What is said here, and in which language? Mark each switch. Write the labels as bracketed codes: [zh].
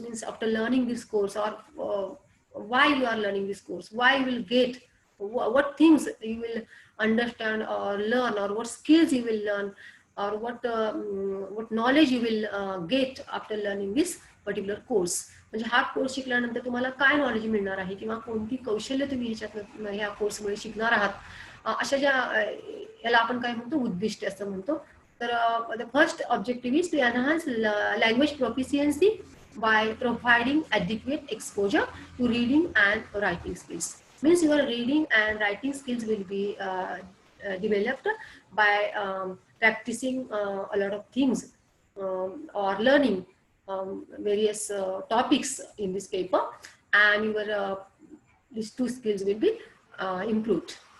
[en] Means after learning this course, or why you are learning this course, why you will get, what things you will understand or learn, or what skills you will learn, or what knowledge you will get after learning this particular course. [mr] म्हणजे हा course शिकल्यानंतर तुम्हाला काय knowledge मिळणार आहे, किंवा कोणती कौशल्य तुम्ही ह्या कोर्समुळे शिकणार आहात, अशा ज्या याला आपण काय म्हणतो, उद्दिष्ट असं म्हणतो. [en] तर the first objective is to enhance language proficiency by providing adequate exposure to reading and writing skills. Means your reading and writing skills will be developed by practicing a lot of things or learning various topics in this paper, and your these 2 skills will be improved.